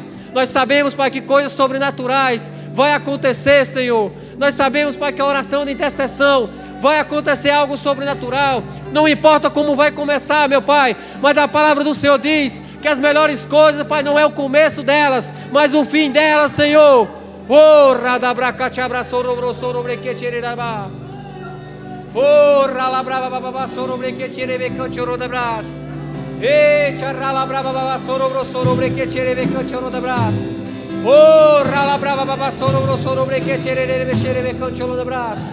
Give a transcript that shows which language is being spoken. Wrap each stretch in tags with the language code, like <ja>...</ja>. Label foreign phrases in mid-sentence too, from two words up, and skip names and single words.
<pt>Nós sabemos, Pai, que coisas sobrenaturais vai acontecer, Senhor. Nós sabemos, Pai, que a oração de intercessão vai acontecer algo sobrenatural. Não importa como vai começar, meu Pai, mas a palavra do Senhor diz que as melhores coisas, Pai, não é o começo delas, mas o fim delas, Senhor. Oh, radabracatiabra sorobro sorobrequetireba. Oh, ralabrava baba sorobrequetirebecantiorodabras. E charrala brava baba sorobro sorobrequetirebecantiorodabras. Oh, ralabrava baba sorobro sorobrequetirebecantiorodabras.</pt>